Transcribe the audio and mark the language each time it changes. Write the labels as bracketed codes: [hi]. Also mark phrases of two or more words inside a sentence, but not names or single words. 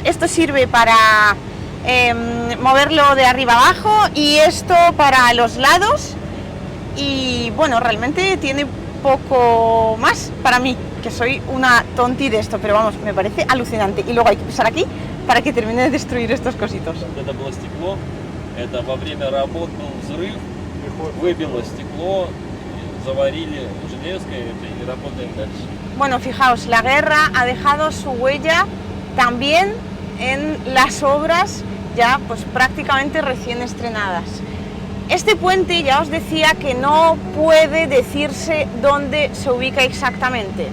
[es] Esto sirve para moverlo de arriba abajo y esto para los lados. y bueno, realmente tiene poco más para mí, que soy una tonti de esto, pero vamos, me parece alucinante. Y luego hay que pisar aquí para que termine de destruir estos cositos. [ru] Это было стекло, это во время работ был взрыв, выбило стекло, заварили железкой и работаем дальше. [es] Bueno, fijaos, la guerra ha dejado su huella también en las obras ya pues prácticamente recién estrenadas. Este puente ya os decía que no puede decirse dónde se ubica exactamente.